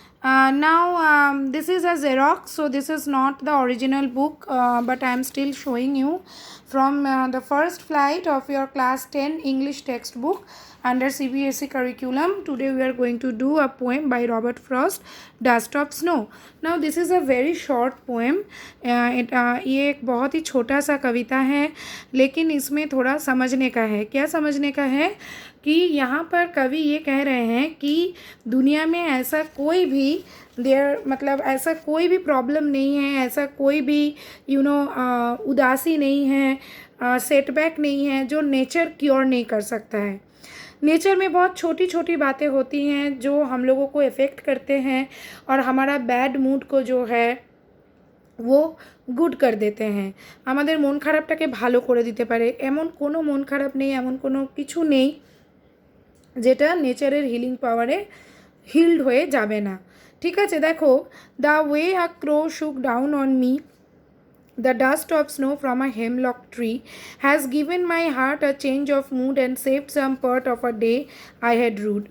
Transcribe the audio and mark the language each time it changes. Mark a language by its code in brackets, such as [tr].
[en] Now, this is a Xerox, so this is not the original book, but I am still showing you from the First Flight of your class 10 English textbook under CBSE curriculum. Today we are going to do a poem by Robert Frost, Dust of Snow. Now this is a very short poem. [hi] ये एक बहुत ही छोटा सा कविता है, लेकिन इसमें थोड़ा समझने का है. क्या समझने का है कि यहाँ पर कवि ये कह रहे हैं कि दुनिया में ऐसा कोई भी मतलब ऐसा कोई भी प्रॉब्लम नहीं है, ऐसा कोई भी उदासी नहीं है, सेटबैक नहीं है जो नेचर क्योर नहीं कर सकता है. नेचर में बहुत छोटी छोटी बातें होती हैं जो हम लोगों को इफ़ेक्ट करते हैं और हमारा बैड मूड को जो है वो गुड कर देते हैं. [bn] আমাদের মন খারাপটাকে ভালো করে দিতে পারে. এমন কোনো মন খারাপ নেই, এমন কোনো কিছু নেই যেটা নেচারের হিলিং পাওয়ারে হিলড হয়ে যাবে না. ঠিক আছে, দেখো, [en] The way a crow shook down on me, the dust of snow from a hemlock tree has given my heart a change of mood and saved some part of a day I had rued.